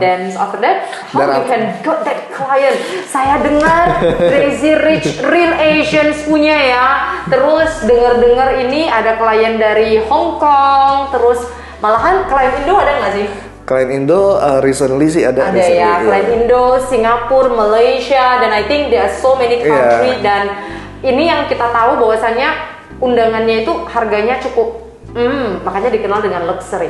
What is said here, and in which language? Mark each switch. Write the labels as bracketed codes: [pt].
[en] Dan after that, how you can got that client? [id] Saya dengar Crazy Rich Real Asians punya ya. Terus dengar ini ada klien dari Hong Kong. Terus malahan klien Indo ada nggak sih? Klien Indo recently sih ada [en] ya, klien Indo, Singapura, Malaysia, dan I think there are so many country. [id] Dan ini yang kita tahu bahwasannya undangannya itu harganya cukup, makanya dikenal dengan luxury.